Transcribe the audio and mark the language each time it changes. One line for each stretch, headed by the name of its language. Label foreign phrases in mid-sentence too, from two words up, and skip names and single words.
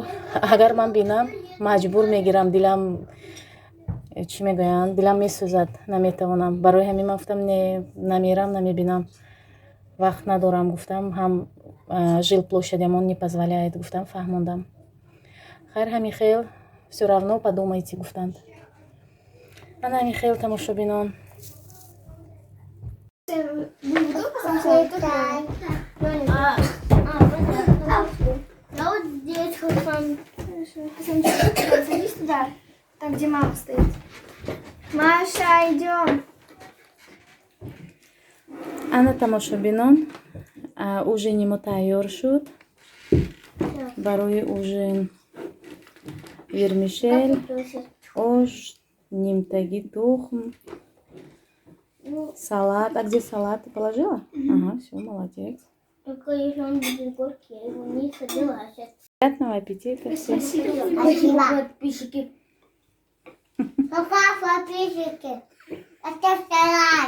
Tajik: Агар ман бинам маҷбур мегирам, дилам чӣ мегӯянд, дилам месӯзад, наметавонам. Барои ҳамин ман гуфтам не, намерам, намебинам, вақт надорам. Гуфтам ҳам жилплощадямон
Russian: не позволяет.
Tajik: Гуфтам фаҳмондам. Хайр, ҳамин хел
Russian: всё равно подумайте,
Tajik: гуфтанд. Ана ҳамин хел тамошобинон.
Russian: Я вот здесь хочу садись туда, там, где мама стоит. Маша, идем.
Tajik: Ана тамошобинон, ужини мо тайёр шуд. Барои ужин вермишель, ош, нимтаги тухм, салат.
Russian: А где салат? Ты положила? Ага, все, молодец. Только если он будет горький, я его не согласен. Приятного аппетита всем. Спасибо, подписчики. Пока, подписчики. Оставьте лайк.